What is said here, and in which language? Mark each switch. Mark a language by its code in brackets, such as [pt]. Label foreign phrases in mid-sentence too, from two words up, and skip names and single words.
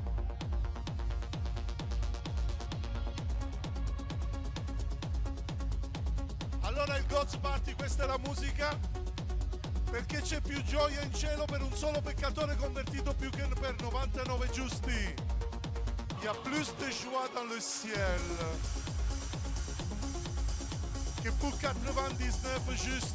[it] Allora il Gods Party, questa è la musica perché c'è più gioia in cielo per un solo peccatore convertito più che per 99 giusti. [fr] Il y a plus de joie dans le ciel que pour 99 justes.